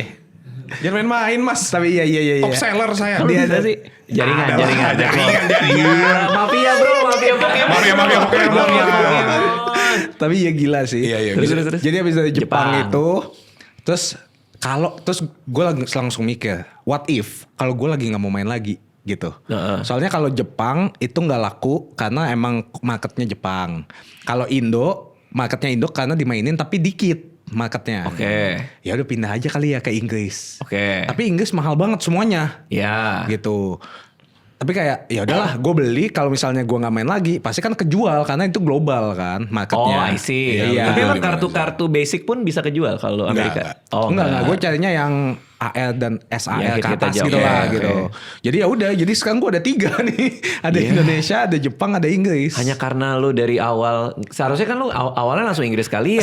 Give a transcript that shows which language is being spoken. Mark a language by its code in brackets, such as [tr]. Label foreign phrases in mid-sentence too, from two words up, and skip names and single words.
[id] Jangan main-main mas. Tapi iya. [en] Top seller [id] saya. Kalau Dia bisa ada. sih. Jaringan. Jaringan. Gila, mafia bro, mafia Pokemon. Mafia Pokemon. Tapi ya gila sih. Iya, Terus. Jadi abis dari Jepang Jepang. itu, terus gue langsung mikir, [en] what if [id] kalau gue lagi nggak mau main lagi gitu. Soalnya kalau Jepang itu nggak laku karena emang marketnya Jepang. Kalau Indo, marketnya Indo karena dimainin tapi dikit marketnya. Oke. Ya udah pindah aja kali ya ke Inggris. Oke. Tapi Inggris mahal banget semuanya. Ya. Gitu. Tapi kayak ya udahlah, gue beli kalau misalnya gue nggak main lagi, pasti kan kejual karena itu global kan Oh, marketnya. [en] I see. [id] Iya. Tapi Iya. emang kartu-kartu basic pun bisa kejual kalau Amerika. Oh, enggak. Gue carinya yang AL dan SAL Ya, ke kita atas jauh. gitu lah Oke, gitu. oke. Jadi ya udah, jadi sekarang gue ada 3 nih. Ada Iya. Indonesia, ada Jepang, ada Inggris. hanya karena lu dari awal, seharusnya kan lu awalnya langsung Inggris kalian.